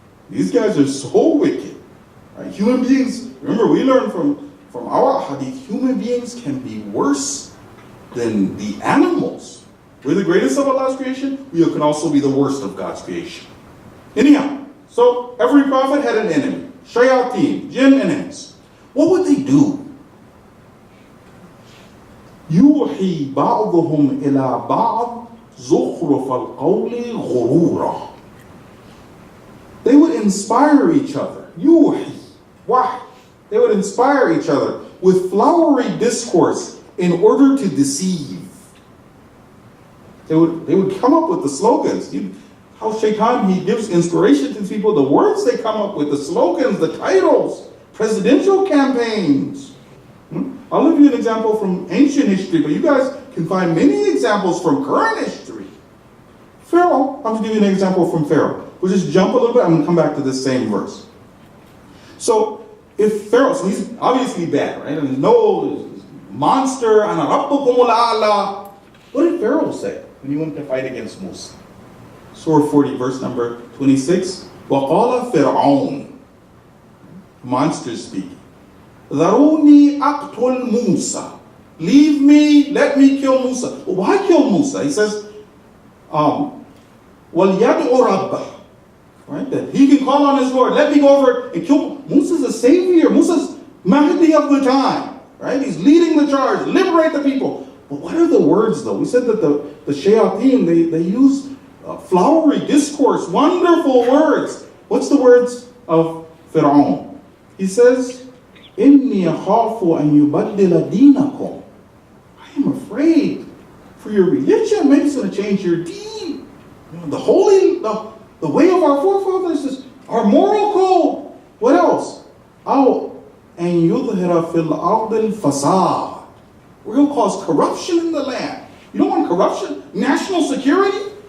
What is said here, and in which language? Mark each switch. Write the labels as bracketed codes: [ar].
[en] These guys are so wicked. Right? Human beings, remember we learned from our hadith, human beings can be worse than the animals. We're the greatest of Allah's creation. We can also be the worst of God's creation. Anyhow, so every prophet had an enemy. Shayateen, jinn and ins. What would they do? [ar] يوحي بعضهم إلى بعض زخرف القول غرورا. [en] They would inspire each other. [ar] يوحي. [en] Why? They would inspire each other with flowery discourse in order to deceive. They would come up with the slogans. How Shaitan, he gives inspiration to people, the words they come up with, the slogans, the titles, presidential campaigns. I'll give you an example from ancient history, but you guys can find many examples from current history. Pharaoh, I'm going to give you an example from Pharaoh. We'll just jump a little bit, I'm going to come back to this same verse. So, if Pharaoh, so he's obviously bad, right? And no monster, [ar] ana rabbukumul a'la. [en] What did Pharaoh say when he went to fight against Musa? Surah 40, verse number 26. [ar] وَقَالَ فِرْعَوْنَ, [en] monster speaking. [ar] ذَرُونِي أَقْتُلْ Musa. [en] Leave me, let me kill Musa. Well, why kill Musa? He says, [ar] وَلْيَدْعُ رَبَّهُ. [en] Right? That he can call on his Lord. Let me go over and kill. Musa's a savior. Musa's Mahdi of the time. Right? He's leading the charge. Liberate the people. But what are the words though? We said that the shayateen, they use flowery discourse, wonderful words. What's the words of Fir'aun? He says, [ar] إِنِّي أَخَافُ أَن يُبَدِّلَ دِينَكُمْ. [en] I am afraid for your religion. Maybe it's going to change your deen. The way of our forefathers is our moral code. What else? [ar] أَوْ أَن يُظْهِرَ فِي الْأَرْضِ الْفَسَادِ. [en] We're going to cause corruption in the land. You don't want corruption? National security?